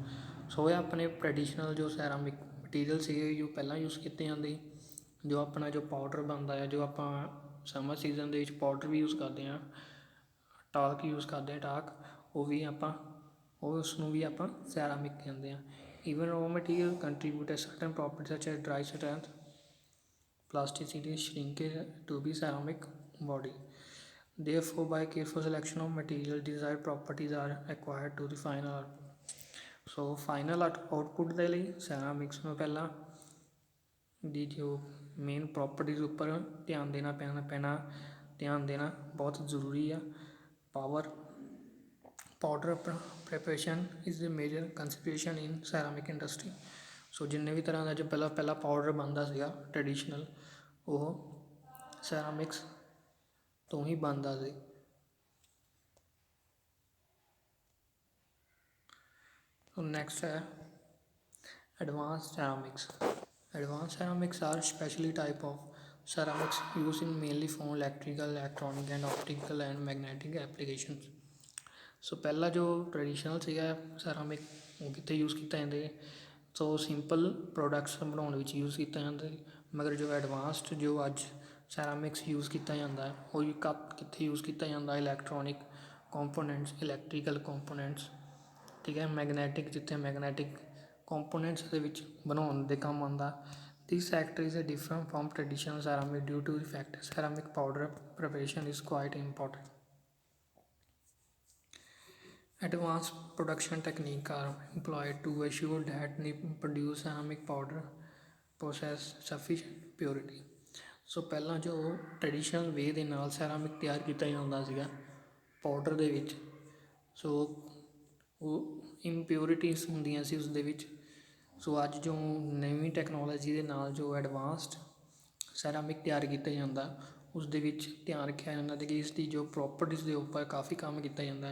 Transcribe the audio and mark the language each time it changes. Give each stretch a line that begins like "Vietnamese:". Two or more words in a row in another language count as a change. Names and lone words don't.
Punjabi: ਸੋ ਇਹ ਆਪਣੇ ਟਰੈਡੀਸ਼ਨਲ ਜੋ
English: ceramic material
Punjabi: ਸੀਗੇ ਜੋ ਪਹਿਲਾਂ ਯੂਜ਼ ਕੀਤੇ ਜਾਂਦੇ, ਜੋ ਆਪਣਾ ਜੋ ਪਾਊਡਰ ਬਣਦਾ ਹੈ, ਜੋ ਆਪਾਂ
English: summer season
Punjabi: ਦੇ ਵਿੱਚ ਪਾਊਡਰ ਵੀ ਯੂਜ਼ ਕਰਦੇ ਹਾਂ, ਟਾਕ ਯੂਜ਼ ਕਰਦੇ ਹਾਂ, ਟਾਕ ਉਸ ਨੂੰ ਵੀ ਆਪਾਂ ਸੈਰਾਮਿਕ ਕਹਿੰਦੇ ਹਾਂ।
English: Even raw material contribute certain property such as dry strength, plasticity, shrinkage to be ceramic body. Therefore, by careful selection of material, desired properties are acquired to the final output.
Punjabi: So,
English: final output
Punjabi: ਦੇ ਲਈ ceramics ਨੂੰ ਪਹਿਲਾਂ ਦੀ ਜੋ
English: main properties
Punjabi: ਉੱਪਰ ਧਿਆਨ ਦੇਣਾ ਬਹੁਤ ਜ਼ਰੂਰੀ ਆ।
English: ਪਾਊਡਰ preparation is a major consideration in ceramic industry.
Punjabi: ਸੋ ਜਿੰਨੇ ਵੀ ਤਰ੍ਹਾਂ ਦਾ ਜੋ ਪਹਿਲਾਂ ਪਾਊਡਰ ਬਣਦਾ ਸੀਗਾ ਟਰੈਡੀਸ਼ਨਲ, ਉਹ ਸੈਰਾਮਿਕਸ ਤੋਂ ਹੀ ਬਣਦਾ ਸੀ। ਨੈਕਸਟ ਹੈ
English: advance ceramics. Advanced ceramics are specially type of ceramics used in mainly for electrical, electronic and optical and magnetic applications.
Punjabi: ਸੋ ਪਹਿਲਾਂ ਜੋ ਟਰੈਡੀਸ਼ਨਲ ਸੀਗਾ ਸੈਰਾਮਿਕ ਉਹ ਕਿੱਥੇ ਯੂਜ਼ ਕੀਤਾ ਜਾਂਦੇ, ਸੋ
English: simple products
Punjabi: ਬਣਾਉਣ ਵਿੱਚ ਯੂਜ਼ ਕੀਤਾ ਜਾਂਦਾ। ਮਗਰ ਜੋ ਐਡਵਾਂਸਡ ਜੋ ਅੱਜ ਸੈਰਾਮਿਕਸ ਯੂਜ਼ ਕੀਤਾ ਜਾਂਦਾ ਉਹ ਕਿੱਥੇ ਯੂਜ਼ ਕੀਤਾ ਜਾਂਦਾ,
English: electronic components, electrical components,
Punjabi: ਠੀਕ ਹੈ, ਮੈਗਨੈਟਿਕ ਜਿੱਥੇ
English: magnetic components
Punjabi: ਦੇ ਵਿੱਚ ਬਣਾਉਣ ਦੇ ਕੰਮ ਆਉਂਦਾ।
English: This sector is a different from traditional ceramic due to the fact ceramic powder preparation is quite important. Advanced production techniques are employed to assure that the produced ceramic powder possess sufficient purity.
Punjabi: ਸੋ ਪਹਿਲਾਂ ਜੋ
English: traditional way
Punjabi: ਦੇ ਨਾਲ ਸੈਰਾਮਿਕ ਤਿਆਰ ਕੀਤਾ ਜਾਂਦਾ ਸੀਗਾ ਪਾਊਡਰ ਦੇ ਵਿੱਚ, ਸੋ ਉਹ ਇੰਪਿਊਰਿਟੀਜ਼ ਹੁੰਦੀਆਂ ਸੀ ਉਸ ਦੇ ਵਿੱਚ। ਸੋ ਅੱਜ ਜੋ ਨਵੀਂ ਟੈਕਨੋਲੋਜੀ ਦੇ ਨਾਲ ਜੋ
English: advanced ceramic
Punjabi: ਤਿਆਰ ਕੀਤਾ ਜਾਂਦਾ ਉਸ ਦੇ ਵਿੱਚ ਧਿਆਨ ਰੱਖਿਆ ਜਾਂਦਾ ਕਿ ਇਸ ਦੀ ਜੋ ਪ੍ਰੋਪਰਟੀਜ਼ ਦੇ ਉੱਪਰ ਕਾਫੀ ਕੰਮ ਕੀਤਾ ਜਾਂਦਾ।